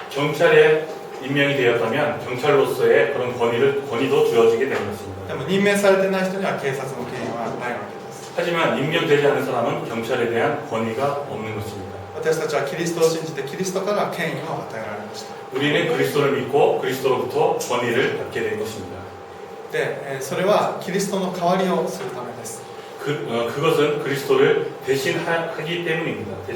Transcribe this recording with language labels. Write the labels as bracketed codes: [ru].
[ko] 경찰에 임명이 되었다면 경찰로서의 그런 권위도 주어지게 되는 것입니다. [ja] でも任命されてない人には警察の権威はないわけです。 [ko] 하지만 임명되지 않은 사람은 경찰에 대한 권위가 없는 것입니다. [ja] 私たちはキリストを信じてキリストから権威を与えられました。 [ko] 우리는 그리스도를 믿고 그리스도로부터 권위를 받게 된 것입니다. [ja] で、それはキリストの代わりをするためです。 [ko] 그것은 그리스도를 대신하기 때문입니다.